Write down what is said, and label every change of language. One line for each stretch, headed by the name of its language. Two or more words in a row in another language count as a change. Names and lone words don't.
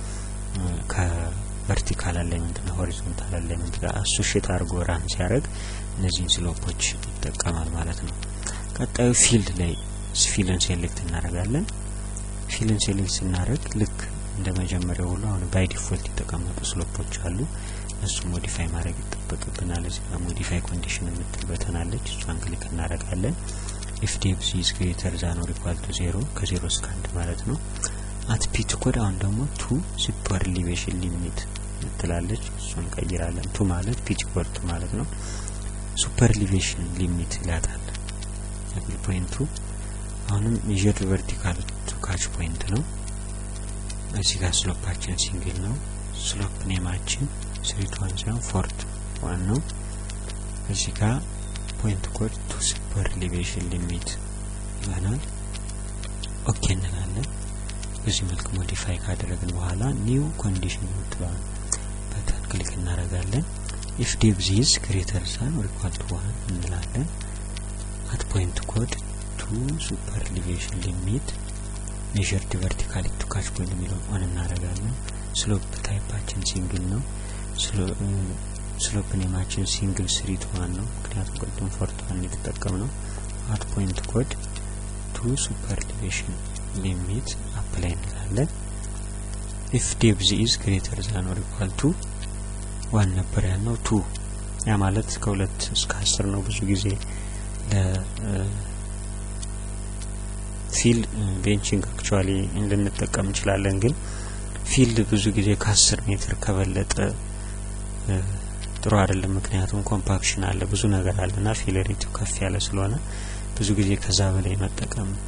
Amharic: ከቨርቲካል አላይመንት እና
English: horizontal alignment
Amharic: ጋር አሶሺየት አድርጎ ራን ሲያደርግ እነዚህን ስሎፖች ይጠቀማል ማለት ነው። ቀጣዩ ፊልድ ላይ ፊልን ሴሌክት እናደርጋለን። ፊልን ሴሌክት ስናደርግ ልክ እንደመጀመሪያው ሁሉ አሁን
English: by default
Amharic: የተቀመጡ ስሎፖች አሉ። እሱ ሞዲፋይ ማድረግ ይጠበቅብናል። እዚህ ጋር
English: modify condition
Amharic: የምትል በተን አለች። እሷን ክሊክ እናደርጋለን።
English: if depth is greater than or equal to 0
Amharic: ከ0 እስከ 1 ማለት ነው።
English: at pit
Amharic: ኮድ አሁን ደግሞ
English: to super elevation limit
Amharic: ትላለች። እሱን ቀይራለን። to ማለት pitch ኮድ ማለት ነው።
English: super elevation limit
Amharic: ይላታል።
English: level point
Amharic: አሁንም
English: measure vertical to catch point
Amharic: ነው። እዚህ ጋር ስሎፓችን ሲንግል ነው። ስሎፕ ኔማችን 3.1 ነው። እዚህ ጋር
English: point code to super elevation limit
Amharic: ይሆናል። ኦኬ እንላለን። በዚህ መልኩ ሞዲፋይ ካደረግን በኋላ
English: new condition
Amharic: የምትለዋን በተን ክሊክ
English: እናደርጋለን። if depth is greater than or equal to 1 እንላለን። at point code to super elevation limit measure the vertical to catch point
Amharic: የሚለውን ኦን እናደርጋለን። ስሎፕ ታይፓችን ሲንግል ነው። ስሎፕ ኔማችን ሲንግል 3.1 ነው። ምክንያቱም ቅድም 4.1 የተጠቀምነው።
English: at point code to super elevation limit apply
Amharic: እንላለን።
English: if depth is greater than or equal to 1
Amharic: ነበር ያልነው 2 ያ ማለት ከ2 እስከ 10 ነው። ብዙ ጊዜ
English: fill benching actually
Amharic: እንድንጠቀም እንችላለን። ግን ፊልድ ብዙ ጊዜ ከ10 ሜትር ከበለጠ ጥሩ አይደለም። ምክንያቱም ኮምፓክሽን አለ፣ ብዙ ነገር አለና ፊል ሬቱ ከፍ ያለ ስለሆነ ብዙ ጊዜ ከዛ በላይ መጠቀም